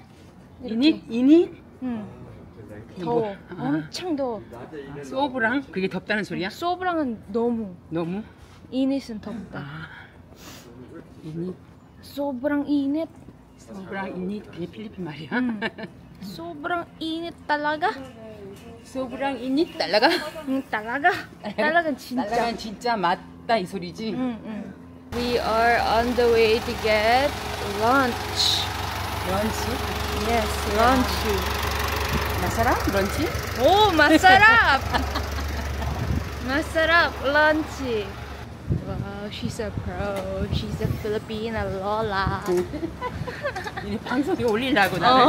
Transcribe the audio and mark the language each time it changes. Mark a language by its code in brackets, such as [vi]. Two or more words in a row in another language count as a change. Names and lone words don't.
[tl] 이닛? [ko] 응. 더워. 엄청 더워. 소브랑? 그게 덥다는 소리야? 소brang은 너무. init은 덥다. [tl] 이닛? sobrang init. sobrang init? [ko] 그게 필리핀 말이야? [tl] Sobrang init talaga. sobrang init talaga? Talagang 진짜. [ko] 달라간 진짜 맞다 이 소리지? [en] We are on the way to get lunch. 런치? Yes, lunch. [tl] masarap? 런치? Oh, masarap! Masarap, [en] lunch. Wow, she's a pro. She's a Filipina lola. [ko] 이 방송에 올리려고 나를.